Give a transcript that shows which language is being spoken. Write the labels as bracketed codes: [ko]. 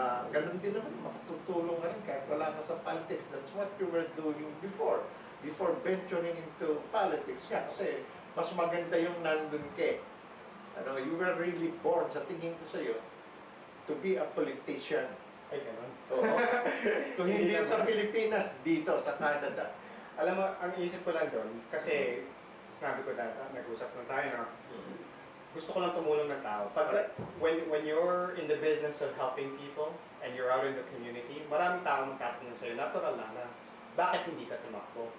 [tl] Ganun din naman, makatutulong ka rin kahit wala ka sa politics. [en] That's what you were doing before venturing into politics [tl] nga. Kasi mas maganda yung nandun ka. Ano, [en] you were really born, [tl] sa tingin ko sa'yo, [en] to be a politician. [tl] Ay, ganun. Oo. Kung hindi sa Pilipinas, dito, sa Canada. Alam mo, ang isip ko lang doon, kasi sinabi ko na, nag-usap na tayo, no? Gusto ko lang tumulong ng tao. [en] Pag, when you're in the business of helping people and you're out in the community, [tl] maraming tao magtatanong sa'yo, natural na, bakit hindi ka tumakbo?